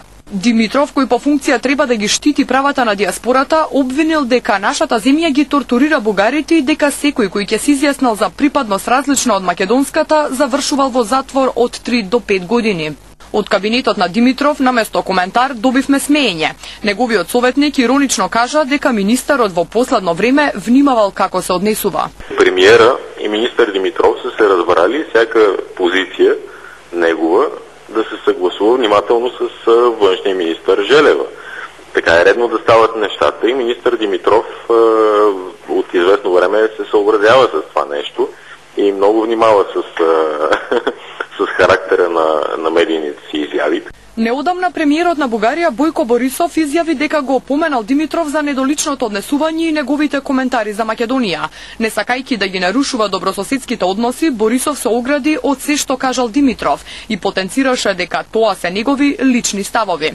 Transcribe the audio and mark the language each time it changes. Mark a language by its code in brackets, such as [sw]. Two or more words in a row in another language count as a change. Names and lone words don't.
[mk] Димитров, кој по функција треба да ги штити правата на диаспората, обвинил дека нашата земја ги тортурира бугарите и дека секој кој ќе се изјаснал за припадност различна од македонската, завршувал во затвор од 3 до 5 години. Од кабинетот на Димитров, наместо коментар, добивме смеење. Неговиот советник иронично кажа дека министерот во последно време внимавал како се однесува. [bg] Премиера и министер Димитров се разбрали всяка позиција негова да се съгласува внимателно с външния министър Желева. Така е редно да стават нещата и министър Димитров от известно време се съобразява с това нещо и много внимава с характера на медийните си изяви. [mk] Неодамна премиерот на Бугарија Бојко Борисов изјави дека го опоменал Димитров за недоличното однесување и неговите коментари за Македонија. Не сакајќи да ги нарушува добрососедските односи, Борисов се огради од се што кажал Димитров и потенцираше дека тоа се негови лични ставови.